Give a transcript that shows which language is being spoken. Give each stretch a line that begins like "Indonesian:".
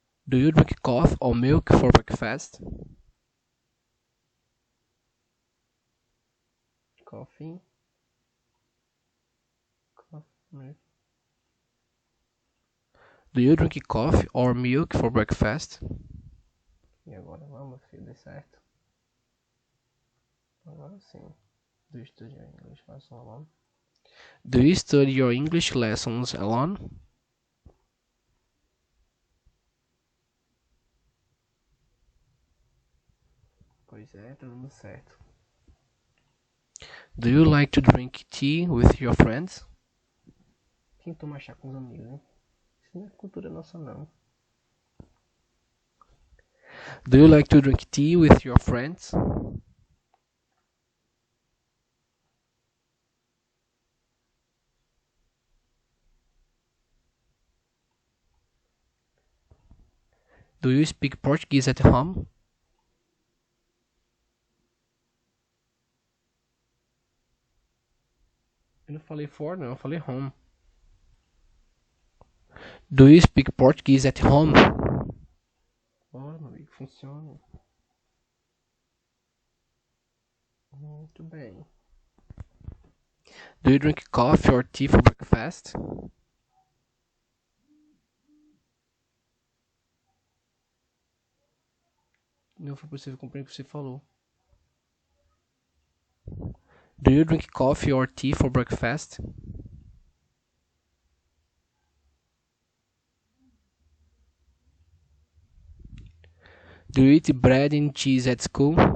English: Do you drink coffee or milk for breakfast? Coffee. Coffee. Do you drink coffee or milk for breakfast?
Portuguese: E agora vamos, filho, dê certo. Agora sim.
English: Do you study your English lesson alone? Do you study your English lessons alone?
Portuguese: Pois é, tá dando certo.
English: Do you like to drink tea with your friends?
Portuguese: Quem toma chá com os amigos, hein? Isso não é cultura nossa, não.
English: Do you like to drink tea with your friends? Do you speak Portuguese at home?
Portuguese: Eu não falei for, não, eu falei home.
English: Do you speak Portuguese at home?
Portuguese: Bora, meu amigo, funciona. Muito bem.
English: Do you drink coffee or tea for breakfast?
Portuguese: Não foi possível compreender o que você falou.
English: Do you drink coffee or tea for breakfast? Do you eat bread and cheese at school?